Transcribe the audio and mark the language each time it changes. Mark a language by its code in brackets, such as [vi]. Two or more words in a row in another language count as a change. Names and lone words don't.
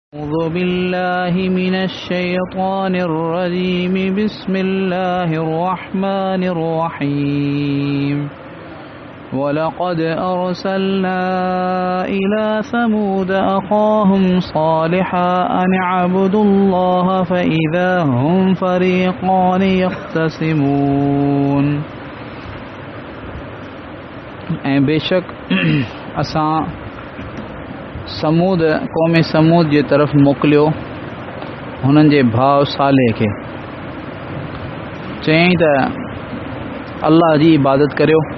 [ar] أعوذ بالله من الشيطان الرجيم بسم الله الرحمن الرحيم ولقد أرسلنا إلى ثمود أخاهم صالحا أن اعبدوا الله فإذا هم فريقان يختصمون [sd] बेशक असां समूद क़ौम समूद जे तरफ़ मोकिलियो हुननि जे भाउ साले खे चयईं त अल्लाह जी इबादत करियो।